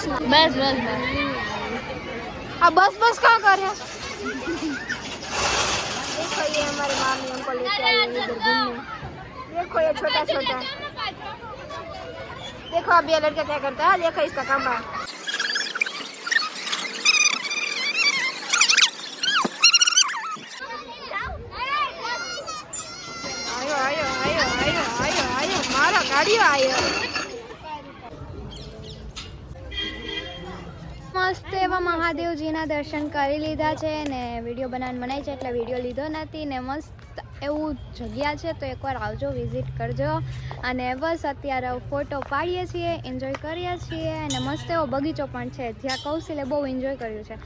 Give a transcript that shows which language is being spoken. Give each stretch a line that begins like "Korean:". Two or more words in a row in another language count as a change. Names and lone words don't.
Hindi: बस बस बस अब बस बस कहाँ कर रहे देखो ये हमारे मामी हमको लेके आई है इधर घूमने। देखो ये छोटा छोटा, देखो अब ये लड़का क्या करता है, देखो इसका खंबा।
Gujarati: આયો આયો આયો આયો આયો આયો મારા ગાડિયો આયો। મસ્ત એવા મહાદેવજીના દર્શન કરી લીધા છે ને વિડીયો બનાવવાનું મનાય છે એટલે વિડીયો લીધો નથી ને મસ્ત એવું જગ્યા છે તો એકવાર આવજો, વિઝિટ કરજો. અને બસ અત્યારે ફોટો પાડીએ છીએ, એન્જોય કરીએ છીએ અને મસ્ત એવો બગીચો પણ છે જ્યાં કૌશિલે બહુ એન્જોય કર્યું છે.